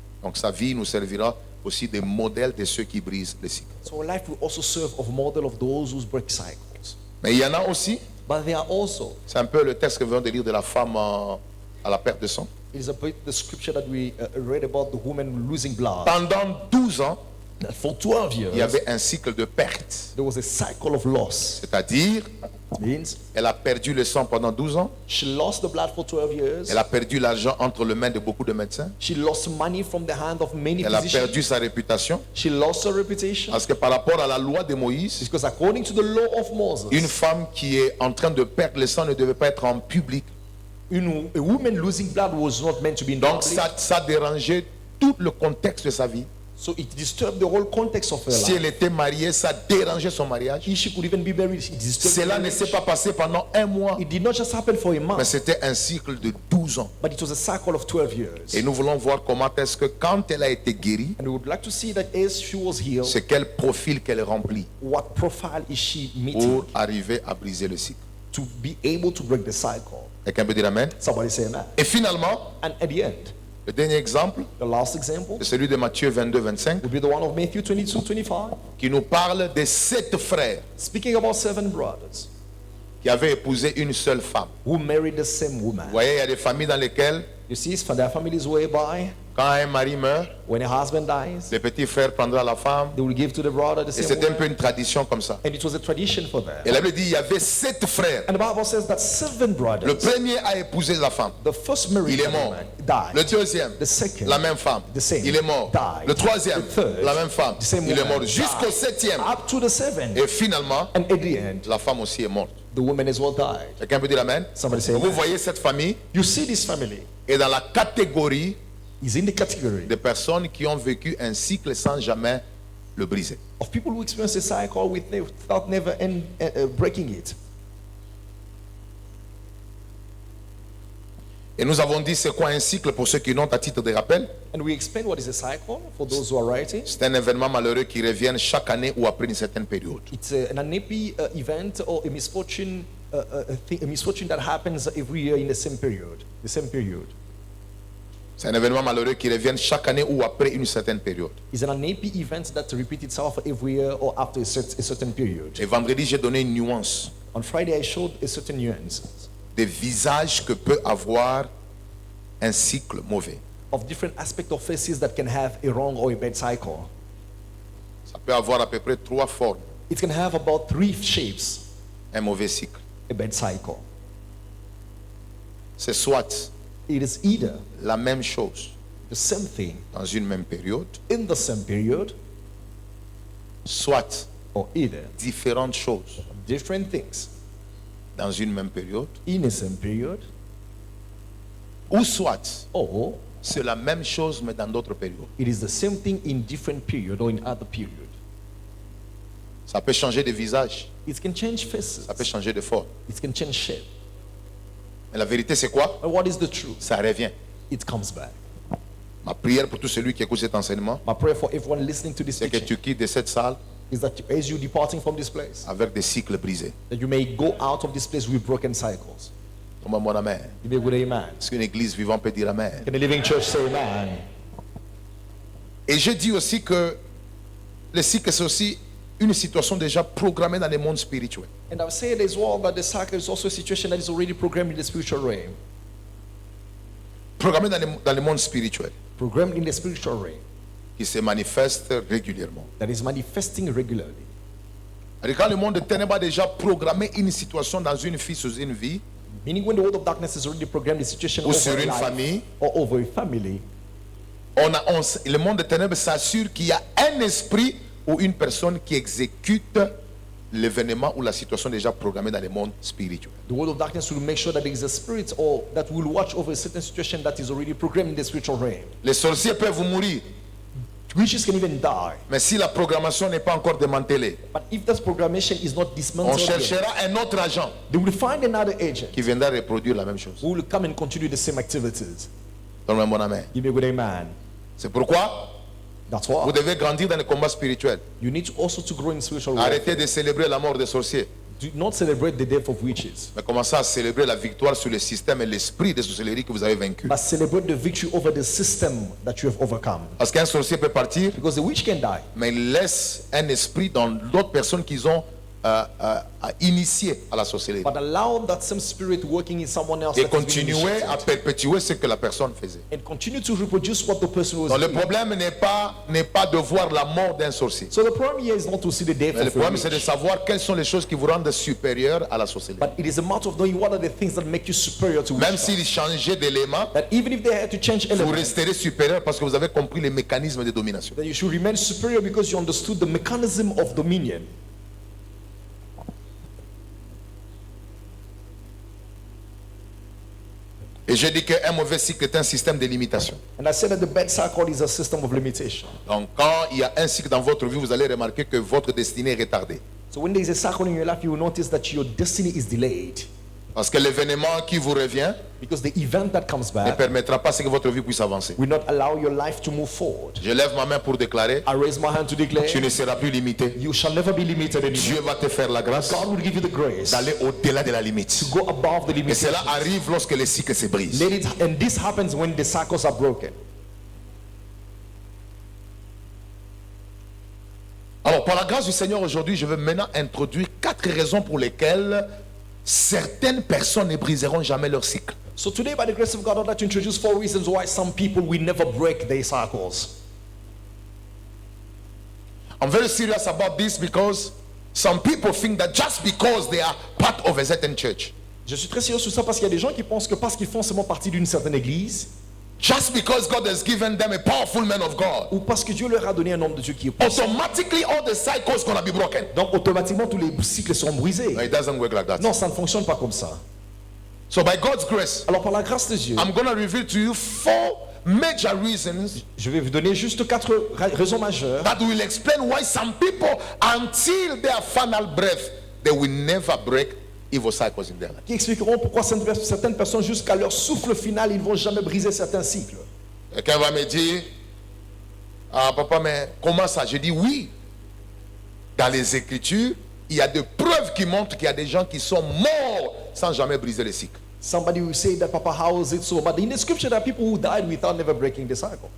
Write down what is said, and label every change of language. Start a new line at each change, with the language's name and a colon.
French: Donc sa vie nous servira aussi des modèles de ceux qui brisent les cycles.
English: So life will also serve of model of those who break cycles.
French: Mais il y en a aussi,
English: But there are also,
French: c'est un peu le texte que nous venons de lire de la femme à la perte de sang.
English: it is a bit the scripture that we read about the woman losing blood.
French: Pendant 12 ans,
English: That for 12
French: il y
English: years,
French: avait un cycle de perte.
English: there was a cycle of loss.
French: C'est-à-dire,
English: Means
French: elle a perdu le sang pendant 12 ans.
English: she lost the blood for 12 years.
French: Elle a perdu l'argent entre les mains de beaucoup de médecins.
English: She lost money from the hand of many
French: Elle a
English: physicians.
French: perdu sa réputation.
English: She lost her reputation.
French: Parce que par rapport à la loi de Moïse,
English: Because according to the law of Moses,
French: une femme qui est en train de perdre le sang ne devait pas être en public.
English: a woman losing blood was not meant to be in
French: Donc
English: public.
French: ça dérangeait tout le contexte de sa vie.
English: So it disturbed the whole context of her
French: Si
English: life.
French: elle était mariée, ça dérangeait son mariage.
English: If she could even be married, it disturbed
French: Cela
English: her
French: ne s'est
English: marriage.
French: pas passé pendant un mois,
English: It did not just happen for a
French: mais
English: month,
French: c'était un cycle de 12 ans.
English: but it was a cycle of 12 years.
French: Et nous voulons voir comment est-ce que quand elle a été guérie,
English: And we would like to see that as she was healed,
French: c'est quel profil qu'elle remplit
English: what profile is she meeting
French: pour arriver à briser le cycle.
English: to be able to break the cycle.
French: Quelqu'un peut dire amen?
English: Somebody say amen.
French: Et finalement,
English: And at the end,
French: le dernier exemple,
English: the last example
French: c'est celui de Matthieu 22-25,
English: would be the one of Matthew 22-25,
French: qui nous parle des 7 frères
English: speaking about 7 brothers
French: qui avaient épousé une seule femme.
English: who married the same woman.
French: Vous voyez, il y a des familles dans lesquelles,
English: You see, for their families whereby
French: quand un mari meurt,
English: when a husband dies,
French: le petit frère prendra la femme.
English: they will give to the brother the
French: Et
English: same
French: c'était un peu
English: woman.
French: une tradition comme ça.
English: And it was a tradition for them.
French: Et la Bible dit, il y avait 7 frères.
English: And the Bible says that 7
French: Le
English: brothers,
French: premier a épousé la femme.
English: the first married
French: Il est mort.
English: woman died.
French: Le deuxième,
English: The second,
French: la même femme.
English: the same,
French: Il est mort.
English: died.
French: Le troisième,
English: The third,
French: la même femme.
English: the same
French: Il est
English: woman
French: mort. Jusqu'au
English: died.
French: septième.
English: Up to the 7.
French: Et finalement,
English: And at the end,
French: la femme aussi est morte.
English: the woman as well died.
French: Quelqu'un peut dire amen?
English: Somebody say
French: Vous
English: amen.
French: voyez cette famille
English: You see, this family
French: est dans la catégorie
English: is in the category
French: de personnes qui ont vécu un cycle sans jamais le briser.
English: of people who experience a cycle without never breaking it.
French: Et nous avons dit c'est quoi un cycle pour ceux qui n'ont à titre de rappel.
English: And we explain what is a cycle for those who are writing.
French: C'est un événement malheureux qui revient chaque année ou après une certaine période.
English: It's an unhappy event or a misfortune a misfortune that happens every year in the same period. The same period.
French: C'est un événement malheureux qui revient chaque année ou après une certaine période.
English: It's an unhappy event that repeats itself every year or after a certain period.
French: Et vendredi, j'ai donné une nuance
English: On Friday, I showed a certain nuance
French: des visages que peut avoir un cycle mauvais.
English: of different aspects of faces that can have a wrong or a bad cycle.
French: Ça peut avoir à peu près 3 formes,
English: It can have about 3 shapes,
French: un mauvais cycle.
English: a bad cycle.
French: C'est soit
English: It is either
French: la même chose
English: the same thing
French: dans une même période,
English: in the same period,
French: soit
English: or either
French: différentes choses
English: different things
French: dans une même période,
English: in the same period,
French: ou soit
English: or
French: c'est la même chose mais dans d'autres périodes.
English: it is the same thing in different period or in other period.
French: Ça peut changer de visage,
English: It can change faces.
French: ça peut changer de forme.
English: It can change shape.
French: Mais la vérité, c'est quoi?
English: But what is the truth?
French: Ça revient.
English: It comes back.
French: Ma prière pour tout celui qui écoute cet enseignement,
English: My prayer for everyone listening to this
French: c'est que
English: teaching
French: tu quittes de cette salle
English: is that as you departing from this place,
French: avec des cycles brisés.
English: that you may go out of this place with broken cycles.
French: Comment mon amen?
English: You may with amen.
French: Est-ce qu'une église vivante peut dire amen?
English: Can the living church say amen?
French: Et je dis aussi que le cycle, c'est aussi une situation déjà programmée dans le monde spirituel.
English: And I've said as well that the cycle is also a situation that is already programmed in the spiritual realm.
French: Programmée dans le monde spirituel,
English: Programmed in the spiritual realm
French: qui se manifeste régulièrement.
English: that is manifesting regularly.
French: Et quand le monde des ténèbres a déjà programmé une situation dans une vie sous une vie,
English: Meaning when the world of darkness is already programmed the situation
French: ou
English: over
French: sur
English: a
French: une
English: life
French: famille,
English: or over a family,
French: le monde des ténèbres s'assure qu'il y a un esprit ou une personne qui exécute l'événement ou la situation déjà programmée dans le monde spirituel.
English: the world of darkness will make sure that there is a spirit or that will watch over a certain situation that is already programmed in the spiritual realm.
French: Les sorciers peuvent mourir,
English: Witches can even die.
French: mais si la programmation n'est pas encore démantelée,
English: But if that programmation is not
French: on
English: dismantled, yet,
French: cherchera un autre agent
English: they will find another agent
French: qui viendra reproduire la même chose.
English: who will come and continue the same activities.
French: Donne-moi mon amen.
English: Give me a good amen.
French: C'est pourquoi
English: That's
French: vous
English: why
French: devez grandir dans le combat spirituel.
English: you need to also to grow in spiritual warfare.
French: Arrêtez de célébrer la mort des sorciers,
English: Do not celebrate the death of witches,
French: mais commencez à célébrer la victoire sur le système et l'esprit de sorcellerie que vous avez vaincu.
English: but celebrate the victory over the system that you have overcome.
French: Parce qu'un sorcier peut partir,
English: Because the witch can die,
French: mais il laisse un esprit dans d'autres personnes qu'ils ont initiées à la sorcellerie.
English: but allow that same spirit working in someone else
French: Et
English: that has been
French: continuer à
English: initiated,
French: perpétuer ce que la personne faisait.
English: and continue to reproduce what the person was
French: Donc le
English: doing.
French: problème n'est pas de voir la mort d'un sorcier.
English: So the problem here is not to see the death
French: Mais le
English: of a
French: problème c'est de
English: witch,
French: savoir quelles sont les choses qui vous rendent supérieurs à la sorcellerie.
English: but it is a matter of knowing what are the things that make you superior to
French: Même
English: witchcraft.
French: s'il changeait d'élément,
English: That even if they had to change
French: vous
English: elements,
French: resterez supérieur parce que vous avez compris les mécanismes de domination.
English: that you should remain superior because you understood the mechanism of dominion.
French: Et je dis qu'un mauvais cycle est un système de limitation.
English: And I said that the bad cycle is a system of limitation.
French: Donc quand il y a un cycle dans votre vie, vous allez remarquer que votre destinée est retardée.
English: So when there is a cycle in your life, you will notice that your destiny is delayed.
French: Parce que l'événement qui vous revient
English: Because the event that comes
French: ne
English: back
French: permettra pas à ce que votre vie puisse avancer.
English: will not allow your life to move forward.
French: Je lève ma main pour déclarer,
English: I raise my hand to declare,
French: tu ne seras plus limité.
English: you shall never be limited anymore.
French: Dieu va te faire la grâce
English: God will give you the grace
French: d'aller au-delà de la limite.
English: to go above the
French: Et
English: limitation.
French: cela arrive lorsque les cycles se brisent.
English: Let it, and this happens when the cycles are broken.
French: Alors, par la grâce du Seigneur, aujourd'hui, je vais maintenant introduire 4 raisons pour lesquelles certaines personnes ne briseront jamais leur cycle.
English: So today, by the grace of God, I'd like to introduce 4 reasons why some people will never break their cycles. I'm very serious about this because some people think that just because they are part of a certain church,
French: Je suis très sérieux sur ça parce qu'il y a des gens qui pensent que parce qu'ils font seulement partie d'une certaine église,
English: just because God has given them a powerful man of God,
French: ou parce que Dieu leur a donné un homme de Dieu qui est puissant,
English: automatically all the cycles gonna be broken.
French: donc automatiquement tous les cycles seront brisés.
English: No, it doesn't work like that.
French: Non, ça ne fonctionne pas comme ça.
English: So by God's grace,
French: Alors par la grâce de Dieu,
English: I'm gonna reveal to you 4 major reasons
French: je vais vous donner juste 4 raisons majeures
English: that will explain why some people, until their final breath, they will never break evil cycles in their life.
French: qui expliqueront pourquoi certaines personnes jusqu'à leur souffle final, ils ne vont jamais briser certains cycles. Quelqu'un va me dire, ah papa, mais comment ça? Je dis oui. Dans les Écritures, il y a des preuves preuve qui montre qu'il y a des gens qui sont morts sans jamais briser le cycle.
English: Somebody will say that, Papa, how is it so? But in the scripture, there are people who died without never breaking the cycle.